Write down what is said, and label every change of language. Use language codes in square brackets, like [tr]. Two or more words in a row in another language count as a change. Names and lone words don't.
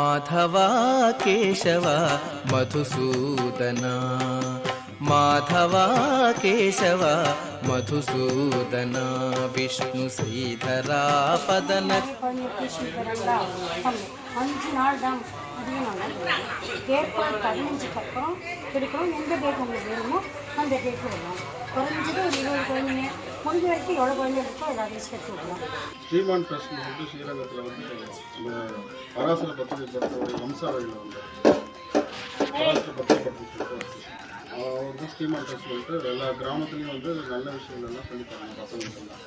[sa] माधवा केशव मधुसूदन माधवा केशव मधुसूदन विष्णु श्रीधरा पदन [ta] 5 நாள் தான் அதிகமாக ஏப்ரல் 15க்கு அப்புறம் கிடைக்கணும். எந்த டேட் உங்களுக்கு வேணுமோ அந்த டேட் வரணும். குறைஞ்சது ஒரு 20 குழந்தைங்க முடிஞ்ச வரைக்கும் எவ்வளோ குழந்தைங்க இருக்கோ எல்லாத்தையும் சேர்த்து விடலாம். ஸ்ரீமான் ட்ரஸ்ட் வந்து ஸ்ரீரங்கத்தில் வந்து இந்த பராசர பத்திரிகை வம்சாவளியில் வந்து பராசர பத்திரிகை வந்து ஸ்ரீமான் ட்ரஸ்ட் வந்துட்டு எல்லா கிராமத்துலேயும் வந்து நல்ல விஷயங்கள்லாம் சொல்லித் தராங்க பசங்களுக்கெல்லாம்.